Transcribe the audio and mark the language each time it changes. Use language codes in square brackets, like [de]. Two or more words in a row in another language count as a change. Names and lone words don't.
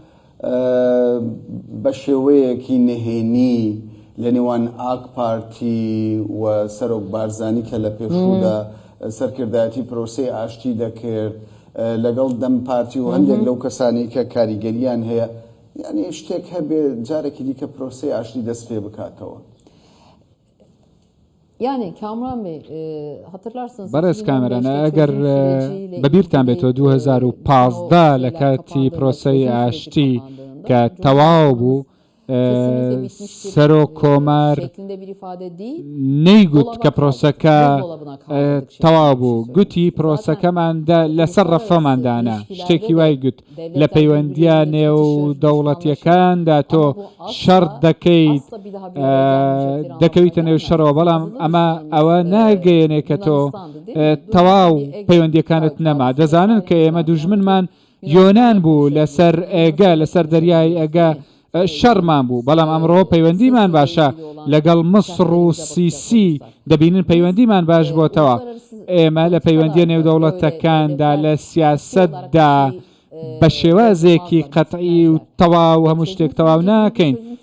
[ckb] بە شێوەیەکی نهێنی لە نێوان ئاک پارتی و سەرۆک بارزانی کە لە پێشوودا سەرکردایەتی پرۆسەی ئاشتی دەکرد لەگەڵ دەم پارتی و هەندێک لەو کەسانی کە کاریگەریان هەیە یعنی شتێک هەبێ جارێکی دیکە پرۆسەی ئاشتی دەست پێ بکاتەوە. [tr] Yani Kamran Bey hatırlarsınız [ckb] بەڕێز کامێرانە ئەگەر بەبیرتان بێتەوە 2015 لە کاتی پرۆسەی ئاشتی کە تەواو بوو [tr] kesinlikle bitmiştir [ckb] سەرۆ کۆمار [tr] şeklinde bir ifade değil. [ckb] نەیگوت کە پرۆسەکە [tr] Buzdolabına kaldırdık şeklinde [ckb] تەواو [tr] bir şey [ckb] بوو [tr] söyledi. [ckb] گوتی پرۆسەکەماندا لەسەر ڕەفەماندانە شتێکی وای گوت لە پەیوەندیە نێو دەوڵەتیەکاندا تۆ شەڕ دەکەیت دەکەویتە نێو شەڕەوە بەڵام ئەوە ناگەیەنێ کە تۆ تەواو پەیوەندیەکانت نەما دەزانن کە ئێمە دوژمنمان یۆنان بوو لەسەر ئێگە لەسەر دەریای ئەگە شەڕمان بوو بەڵام ئەمڕۆ پەیوەندیمان باشە لەگەڵ مەسڕ و سیسی دەبینن پەیوەندیمان باش بۆتەوە ئێمە لە پەیوەندیە نێودەوڵەتەکاندا لە سیاسەتدا بە شێوازێکی قەتعی و تەواو هەموو شتێک تەواو ناکەین